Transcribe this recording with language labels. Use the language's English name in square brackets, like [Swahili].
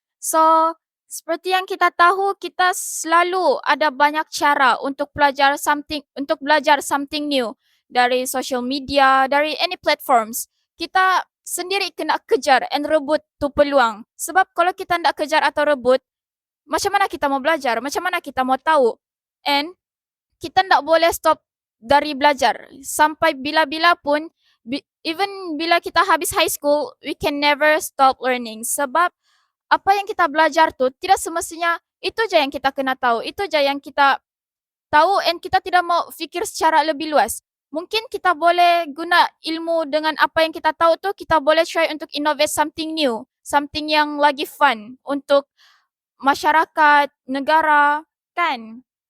[Malay] So, seperti yang kita tahu, kita selalu ada banyak cara untuk belajar [English] something new [Malay] dari social media, dari [English] any platforms. [Malay] Kita sendiri kena kejar and rebut tu peluang. Sebab kalau kita tidak kejar atau rebut, macam mana kita mau belajar? Macam mana kita mau tahu? And kita tidak boleh stop dari belajar. Sampai bila-bila pun, [English] even [Malay] bila kita habis [English] high school, we can never stop learning. [Malay] Sebab apa yang kita belajar tu tidak semestinya itu je yang kita kena tahu. Itu je yang kita tahu and kita tidak mau fikir secara lebih luas. Mungkin kita boleh guna ilmu dengan apa yang kita tahu tu, kita boleh try untuk [English] innovate something new. [Malay] Something yang lagi fun untuk masyarakat, negara, kan?